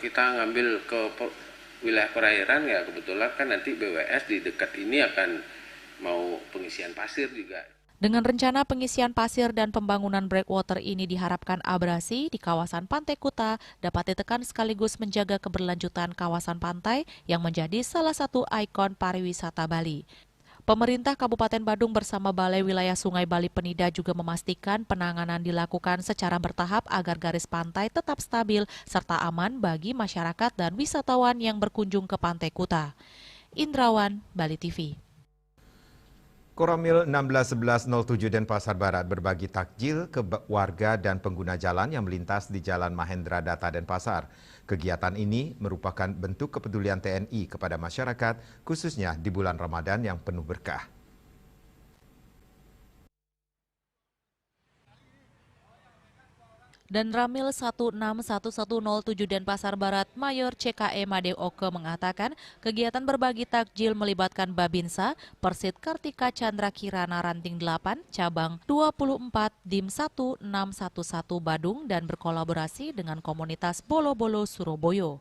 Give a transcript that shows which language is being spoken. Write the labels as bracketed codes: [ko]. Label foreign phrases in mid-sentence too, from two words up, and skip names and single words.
[id] Kalau kita ngambil ke wilayah perairan ya kebetulan kan nanti BWS di dekat ini akan mau pengisian pasir juga. Dengan rencana pengisian pasir dan pembangunan breakwater ini diharapkan abrasi di kawasan Pantai Kuta dapat ditekan sekaligus menjaga keberlanjutan kawasan pantai yang menjadi salah satu ikon pariwisata Bali. Pemerintah Kabupaten Badung bersama Balai Wilayah Sungai Bali Penida juga memastikan penanganan dilakukan secara bertahap agar garis pantai tetap stabil serta aman bagi masyarakat dan wisatawan yang berkunjung ke Pantai Kuta. Indrawan, Bali TV. Koramil 161107 Denpasar Barat berbagi takjil ke warga dan pengguna jalan yang melintas di Jalan Mahendra Data Denpasar. Kegiatan ini merupakan bentuk kepedulian TNI kepada masyarakat, khususnya di bulan Ramadan yang penuh berkah. Dan Ramil 161107 Denpasar Barat Mayor CKE Made Oke mengatakan kegiatan berbagi takjil melibatkan Babinsa, Persit Kartika Chandra Kirana Ranting 8, cabang 24 Dim 1611 Badung dan berkolaborasi dengan komunitas Bolo-Bolo Surabaya.